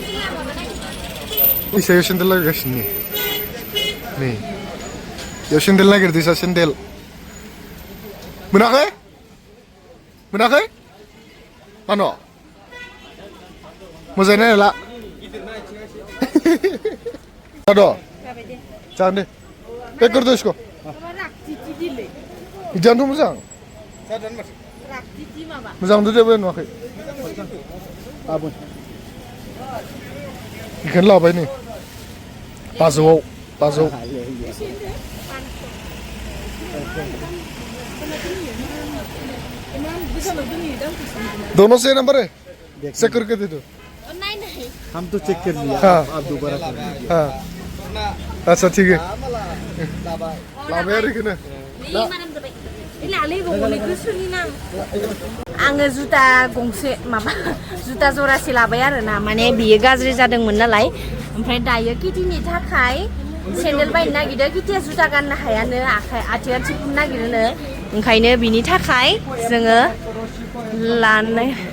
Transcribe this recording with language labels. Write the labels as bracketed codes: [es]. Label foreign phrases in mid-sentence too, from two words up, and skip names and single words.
[brx] इसायाव सेन्देल नागिरगासिनो नै इयाव सेन्देल नागिरदो इसा सेन्देल मोनाखै मोनाखै मानो मोजाङै नायला जादो जागोन दे पेक करदो इसको बिदियानोथ' मोजां मोजां नुदो जेबो नुवाखै बेखौनो लाबाय नै 500 [hi] दोनों से नंबर है चेक करके दे दो नहीं हम तो चेक कर लिया हाँ आप दोबारा कर हाँ अच्छा ठीक है [brx] लाबाय आरो इखौनो आङो जुता गंसे माबा जुता जरासे लाबाय आरोना माने बियो गाज्रि जादोंमोन नालाय ओमफ्राय दायो किटिनि थाखाय सेन्देल बायनो नागिरदों किटिया जुता गाननो हायानो आथिङा थिफुनो नागिरोनो ओंखायनो बिनि थाखाय जोङो लानो